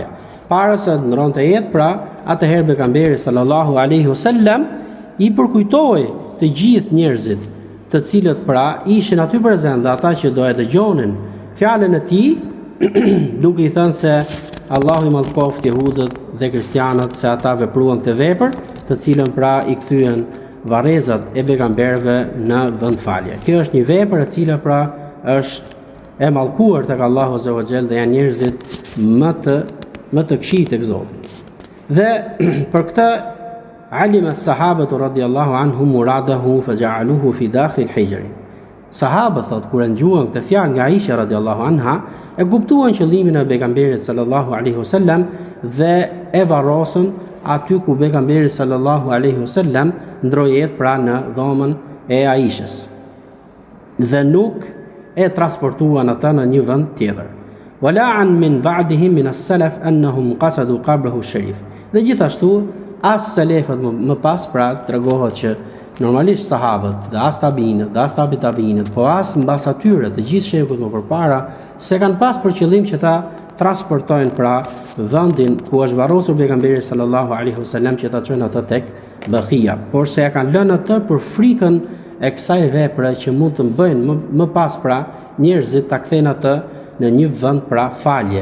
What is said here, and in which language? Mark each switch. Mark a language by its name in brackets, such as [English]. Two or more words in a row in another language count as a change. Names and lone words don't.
[Albanian] Para se të ndronte jetë, pra atëherë pejgamberi [Arabic] صلى الله عليه وسلم [Albanian] i përkujtoi të gjithë njerëzit të cilët pra ishin aty prezent dhe ata që do e dëgjonin fjalën e tij, duke i thënë se Allahu i mallkoft jehudët dhe kristianët se ata vepruan këtë vepër, të cilën pra i kthyen varrezat e pejgamberëve në vend falje. Kjo është një vepër e cila pra është e mallkuar tek Allahu [Arabic] عز وجل [Albanian] dhe janë njerëzit më të këqij tek Zoti. Dhe për këtë [Arabic] علم الصحابة رضي الله عنهم مراده فجعلوه في داخل الحجر. [Albanian] Sahabët thot kur e ngjuan këtë fjalë nga Aisha [Arabic] رضي الله عنها, [Albanian] e kuptuan qëllimin e pejgamberit [Arabic] صلى الله عليه وسلم [Albanian] dhe e varrosën aty ku pejgamberi [Arabic] صلى الله عليه وسلم [Albanian] ndroi jetë pra në dhomën e Aishës. Dhe nuk e transportuan ata në një vend tjetër. [Arabic] ولا أن من بعدهم من السلف أنهم قصدوا قبره الشريف. [Albanian] Dhe gjithashtu as selefët më pas pra tregohet që normalisht sahabët dhe as tabiinët dhe as tabiinët, po as mbas atyre të gjithë shekujt më përpara se kanë pas për qëllim që ta transportojnë pra vendin ku është varrosur pejgamberi [Arabic] صلى الله عليه وسلم [Albanian] që ta çojnë atë tek Bakia, por se ja kanë lënë atë për frikën e kësaj vepre që mund të bëjnë më pas pra njerëzit ta kthejnë atë në një vend pra falje.